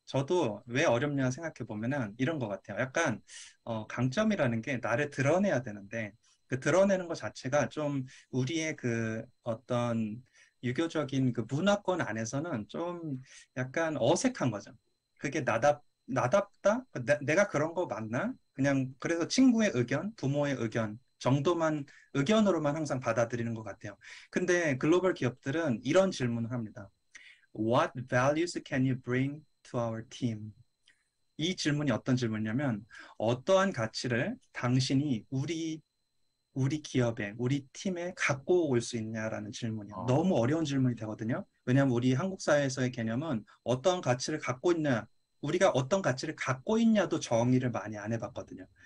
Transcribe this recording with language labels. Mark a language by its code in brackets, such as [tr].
[ko] 저도 왜 어렵냐 생각해 보면은 이런 것 같아요. 약간 강점이라는 게 나를 드러내야 되는데 그 드러내는 것 자체가 좀 우리의 그 어떤 유교적인 그 문화권 안에서는 좀 약간 어색한 거죠. 그게 나답다? 내가 그런 거 맞나? 그냥 그래서 친구의 의견, 부모의 의견 정도만 의견으로만 항상 받아들이는 것 같아요. 근데 글로벌 기업들은 이런 질문을 합니다. [en] What values can you bring to our team? [ko] 이 질문이 어떤 질문이냐면 어떠한 가치를 당신이 우리 기업에, 우리 팀에 갖고 올 수 있냐라는 질문이요. 너무 아, 어려운 질문이 되거든요. 왜냐하면 우리 한국 사회에서의 개념은 어떤 가치를 갖고 있냐, 우리가 어떤 가치를 갖고 있냐도 정의를 많이 안 해봤거든요.